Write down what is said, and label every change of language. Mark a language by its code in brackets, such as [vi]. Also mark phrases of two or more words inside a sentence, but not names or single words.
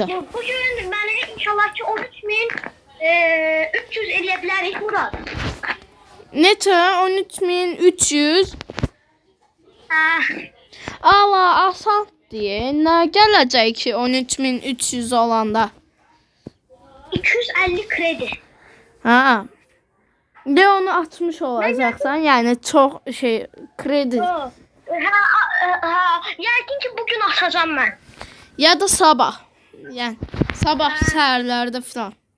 [az] Bugün beni inşallah ki 13.300 eləyə bilərik Murad. Neçə? 13.300. Hə. Allah asan diye. Nə gələcək ki 13.300 olanda? [tr] 250 kredi. Ha. De onu atmış olacaksan yani çok şey kredi. [az] Ha, yəqin ki bugün atacağım mən. [tr] Ya da sabah. [az] Yani sabah səhərlərdə falan.